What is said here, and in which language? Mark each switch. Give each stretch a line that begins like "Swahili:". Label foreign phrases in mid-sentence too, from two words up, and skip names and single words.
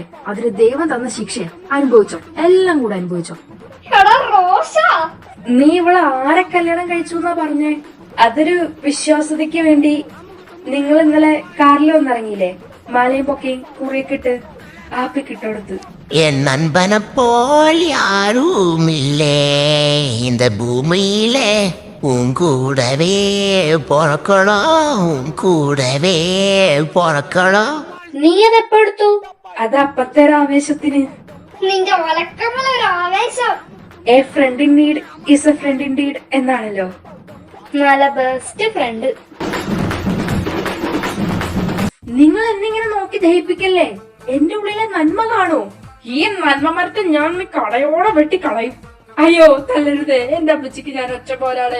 Malayalam: അതിന് ദൈവം തന്ന ശിക്ഷയെ അനുഭവിച്ചോ, എല്ലാം കൂടെ അനുഭവിച്ചോ. എടാ റോഷ, നീ ഇവളെ ആരെ കല്യാണം കഴിച്ചു എന്നാ പറഞ്ഞേ? അതൊരു വിശ്വാസതയ്ക്ക് വേണ്ടി നിങ്ങൾ ഇന്നലെ കാറിൽ വന്നിറങ്ങിയില്ലേ? മാലയും പൊക്കയും കുറിയൊക്കെ ഇട്ട് ആപ്പിക്കിട്ടോടുത്ത്.
Tamil: என் நண்பனை போல் யாருமில்லே இந்த பூமியிலே உன் கூடவே பிறக்கணும் உன் கூடவே பிறக்கணும்.
Malayalam: നീ അതെപ്പോ എടുത്തു? അത് അപ്പത്തെ ഒരു ആവേശത്തിന്. നിന്റെ വലക്കമുള്ള ഒരു ആവേശം.
English: a friend in need is a friend in deed എന്നാണല്ലോ.
Malayalam: നല്ല
English: best friend.
Malayalam: നിങ്ങൾ എന്നിങ്ങനെ നോക്കി ദഹിപ്പിക്കല്ലേ. എന്റെ ഉള്ളിലെ നന്മ കാണൂ. ഈ നന്മ മരത്തെ ഞാൻ കടയോടെ വെട്ടിക്കളയും. അയ്യോ തല്ലരുതേ, എന്റെ അമ്മച്ചിക്ക് ഞാൻ ഒറ്റ പോലാണ്.